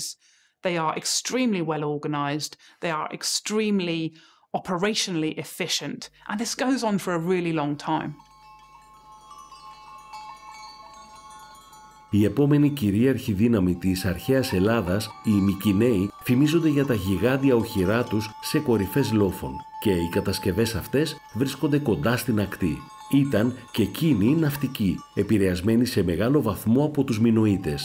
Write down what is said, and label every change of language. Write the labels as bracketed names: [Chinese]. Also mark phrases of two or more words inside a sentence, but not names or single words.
[English] They are extremely well organized. They are extremely operationally efficient. And this goes on for a really long time. [Greek] Η επόμενη κυρίαρχη δύναμη της αρχαίας Ελλάδας, οι Μυκηναίοι, φημίζονται για τα γιγάντια οχυρά τους σε κορυφές λόφων και οι κατασκευές αυτές βρίσκονται κοντά στην ακτή. Ήταν και εκείνοι ναυτικοί, επηρεασμένοι σε μεγάλο βαθμό από τους Μινωίτες.